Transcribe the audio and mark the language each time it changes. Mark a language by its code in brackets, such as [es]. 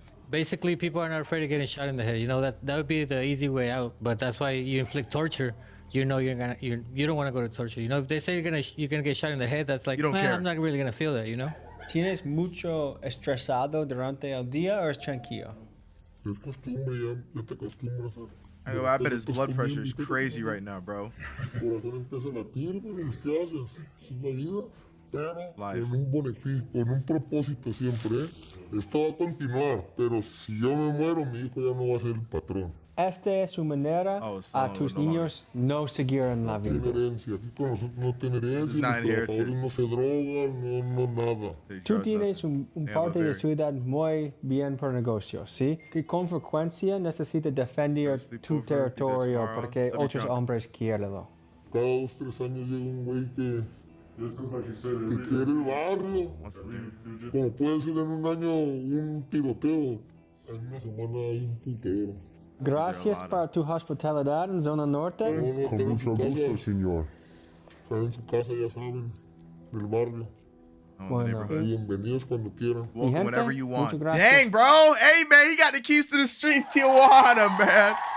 [en] Basically, people are not afraid of getting shot in the head. You know, that would be the easy way out. But that's why you inflict torture. You know you don't want to go to torture. You know, if they say you're gonna get shot in the head, that's like, you don't care. I'm not really gonna feel that. You know. [es] ¿Tienes mucho estresado durante el día o es tranquilo? Es costumbre, ya te acostumbras a... [en] I bet his blood pressure is crazy right now, bro. [es] Pero con un beneficio, con un propósito siempre, Esto va a continuar, pero si yo me muero, mi hijo ya no va a ser el patrón. Esta es su manera a tus niños no seguir en la vida. No tiene herencia. Aquí con nosotros no tiene herencia, los trabajadores no se drogan, no nada. Tú tienes un parte de ciudad muy bien por negocios, ¿sí? Que con frecuencia necesitas defender tu territorio porque otros hombres quieren. Cada 2-3 años llega un güey que quiere el barrio. Como puede ser en un año un tiroteo, en una semana hay un putero. Gracias por tu hospitalidad en zona norte. Con mucho gusto, señor. Están en su casa, ya saben, del barrio. Bueno. Bienvenidos cuando quieran. [en] Welcome whenever you want. Dang, bro. Hey, man, he got the keys to the street, Tijuana, man.